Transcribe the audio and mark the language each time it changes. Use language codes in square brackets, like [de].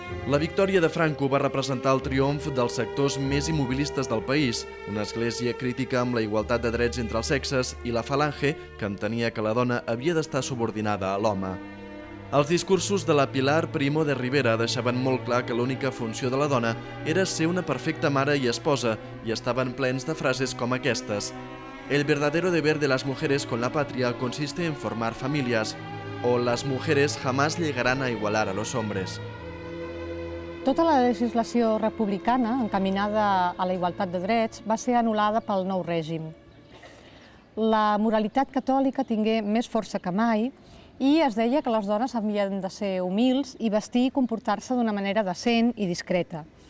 [ca] La victòria de Franco va representar el triomf dels sectors més immobilistes del país, una església crítica amb la igualtat de drets entre els sexes i la falange, que entenia que la dona havia d'estar subordinada a l'home. Els discursos de la Pilar Primo de Rivera deixaven molt clar que l'única funció de la dona era ser una perfecta mare i esposa, i estaven plens de frases com aquestes. [es] El verdadero deber de las mujeres con la patria consiste en formar familias, o las mujeres jamás llegarán a igualar a los hombres. [ca] Tota la legislació republicana encaminada a la igualtat de drets va ser anul·lada pel nou règim. La moralitat catòlica tingué més força que mai i es deia que les dones havien de ser humils i vestir i comportar-se d'una manera decent i discreta.